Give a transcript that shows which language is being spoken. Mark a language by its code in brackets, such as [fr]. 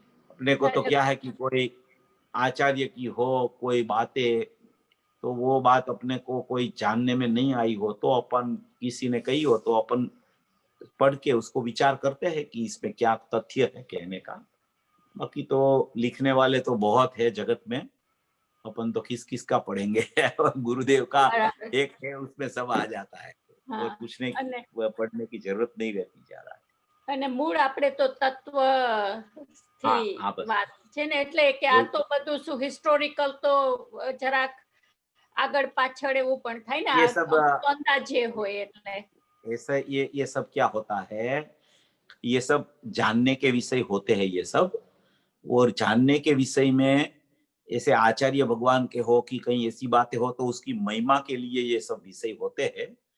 [hi] अपने को तो क्या है कि कोई आचार्य की हो कोई बातें, तो वो बात अपने को कोई जानने में नहीं आई हो तो अपन किसी ने कही हो तो अपन पढ़ के उसको विचार करते हैं कि इसमें क्या तथ्य है कहने का। बाकी तो लिखने वाले तो बहुत है जगत में, अपन तो किस का पढ़ेंगे। गुरुदेव का एक है, उसमें सब आ जाता है। और पूछने की पढ़ने की जरूरत नहीं रहती ज्यादा। [gu] અને મૂળ આપણે તો તત્વ થી વાત છે ને, એટલે કે આ તો બધું શું હિસ્ટોરિકલ તો જરાક આગળ પાછળ એવું પણ થાય ને, [hi] ये सब [gu] અંદાજે હોય એટલે [hi] ऐसा ये सब क्या होता है, ये सब जानने के विषय होते हैं ये सब। और जानने के विषय में ऐसे आचार्य भगवान के हो कि कहीं ऐसी बातें हो तो उसकी महिमा के लिए ये सब विषय होते हैं।